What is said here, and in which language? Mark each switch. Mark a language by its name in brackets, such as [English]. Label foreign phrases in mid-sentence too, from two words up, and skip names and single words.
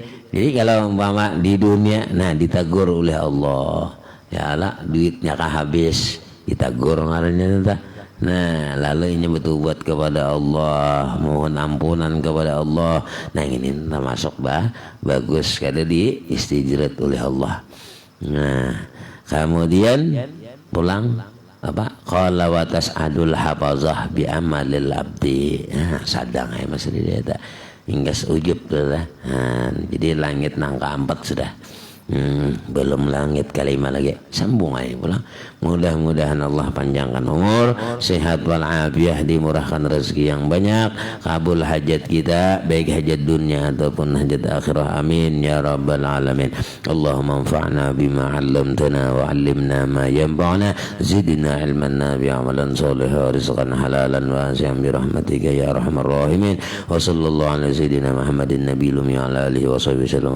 [Banjar] Jadi kalau umpama di dunia, nah ditegur oleh Allah, ya Allah duitnya kah habis, ditegur ngarannya entah. Nah lalu ini betul buat kepada Allah, mohon ampunan kepada Allah. Nah ini termasuk bagus kada di istijrat oleh Allah. Nah kemudian pulang. [Arabic] قال وتصعد الحفظة بعمل العبد. [Banjar] Sadang ay masih dia hingga ujub lah. Jadi langit nang keempat sudah. Belum langit kelima lagi, sambung aja pulang. Mudah-mudahan Allah panjangkan umur, sehat walafiat, dimurahkan rezeki yang banyak, kabul hajat kita, baik hajat dunia ataupun hajat akhirah. [Arabic] آمين يا رب العالمين. اللهم انفعنا بما علمتنا وعلمنا ما ينفعنا زدنا علما نافعا عملا صالحا رزقا حلالا واسعا برحمتك يا أرحم الراحمين. وصلى الله على سيدنا محمد النبي الأمي وعلى آله وصحبه وسلم.